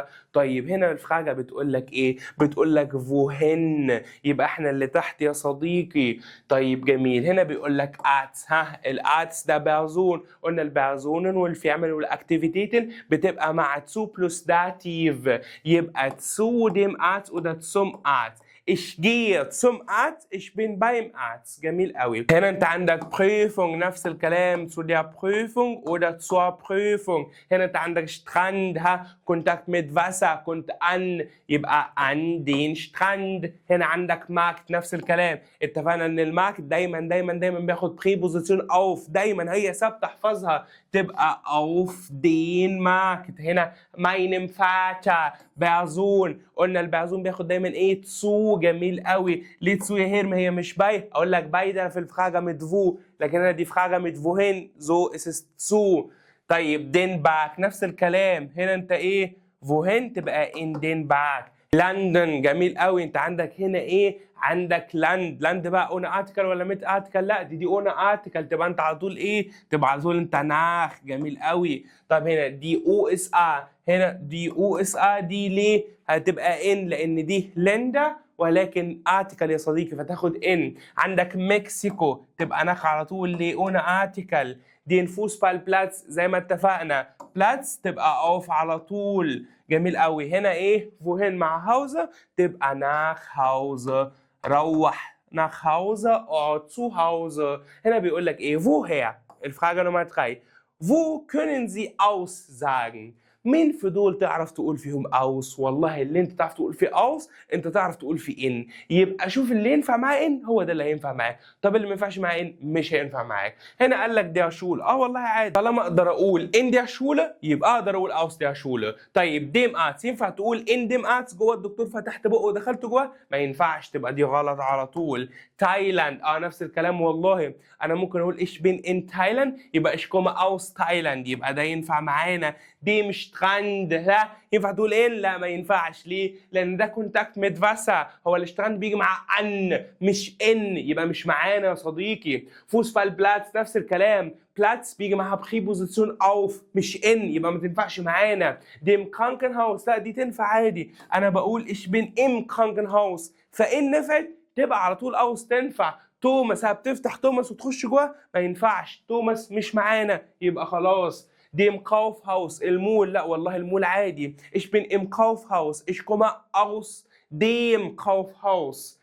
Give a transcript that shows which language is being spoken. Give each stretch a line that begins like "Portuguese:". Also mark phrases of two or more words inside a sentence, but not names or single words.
Arabic: طيب هنا الفراجه بتقول لك ايه؟ بتقول لك فوهن، يبقى احنا اللي تحت يا صديقي. طيب جميل. هنا بيقول لك اتس. الاتس ده بيرزون، قلنا البيرزونن والفيعمل والاكتيفيتيتن بتبقى مع
German: zu plus Dativ,
Arabic: يبقى
German: zu dem Arzt oder zum Arzt. Ich gehe zum Arzt, ich bin beim Arzt.
Arabic: جميل قوي. هنا انت عندك Prüfung نفس الكلام،
German: zu der Prüfung oder zur Prüfung.
Arabic: هنا انت عندك
German: Strand Kontakt mit Wasser
Arabic: كنت an، يبقى
German: an den Strand.
Arabic: هنا عندك Markt نفس الكلام، اتفقنا ان الماركت دايما دايما دايما بياخد بريبوزيسيون اوف، دايما هي ثابته احفظها، تبقى
German: auf den Markt.
Arabic: هنا
German: meinem Vater
Arabic: بازون، قلنا البازون بياخد دايما ايه؟ تسو. جميل قوي. ليه تسو يا هير؟ ما هي مش باي. اقول لك باي ده في الفراجه
German: mit wo,
Arabic: لكن انا دي فراجه
German: mit wohin، so ist zu.
Arabic: طيب
German: den Park
Arabic: نفس الكلام، هنا انت ايه؟ wohin تبقى
German: in den Park.
Arabic: لندن. جميل قوي. انت عندك هنا ايه؟ عندك لاند بقى
German: ohne Artikel
Arabic: ولا
German: mit Artikel?
Arabic: لا دي
German: ohne Artikel,
Arabic: تبقى انت على طول ايه؟ تبقى على طول انت ناخ. جميل قوي. طب هنا دي او اس ار. هنا دي او اس ار دي ليه هتبقى ان؟ لان دي لندا ولكن ارتكل يا صديقي فتاخد ان. عندك مكسيكو تبقى ناخ على طول ليه؟
German: ohne Artikel. der Fußballplatz
Arabic: زي ما اتفقنا، بلاتس تبقى اوف على طول. جميل قوي. هنا ايه؟ فوهن مع هاوزه تبقى
German: nach Hause.
Arabic: روح
German: nach Hause oder zu Hause.
Arabic: هنا بيقول لك ايه؟ woher. الفراجة نمرة 3.
German: Wo können Sie aussagen?
Arabic: مين في دول تعرف تقول فيهم aus؟ والله اللي انت تعرف تقول فيه aus انت تعرف تقول فيه in. يبقى شوف اللي ينفع معاه in هو ده اللي هينفع معاك. طب اللي ما ينفعش معاه in مش هينفع معاك. هنا قال لك
German: der Schule.
Arabic: والله عادي، طالما اقدر اقول
German: in der Schule
Arabic: يبقى اقدر اقول
German: aus der Schule.
Arabic: طيب
German: dem Arzt
Arabic: ينفع تقول
German: in dem Arzt؟
Arabic: جوه الدكتور فتحت بقه ودخلت جوه؟ ما ينفعش، تبقى دي غلط على طول. تايلاند نفس الكلام والله. انا ممكن اقول
German: ich bin in Thailand
Arabic: يبقى
German: ich komme aus Thailand،
Arabic: يبقى ده ينفع معانا. دي مش تراند، لا ينفع تقول ان؟ لا ما ينفعش. ليه؟ لان ده
German: Kontakt mit Wasser,
Arabic: هو الاشتراند بيجي مع ان مش ان، يبقى مش معانا يا صديقي. فوسفال بلاتس نفس الكلام، بلاتس بيجي معاها بريبوزيشن اوف مش ان، يبقى ما تنفعش معانا.
German: dem Krankenhaus
Arabic: لا دي تنفع عادي، انا بقول
German: ich bin im Krankenhaus،
Arabic: فان نفعت تبقى على طول اوس تنفع. توماس بتفتح توماس وتخش جوه؟ ما ينفعش، توماس مش معانا، يبقى خلاص.
German: dem Kaufhaus
Arabic: المول، لا والله المول عادي.
German: ich bin im Kaufhaus، ich komme aus dem Kaufhaus.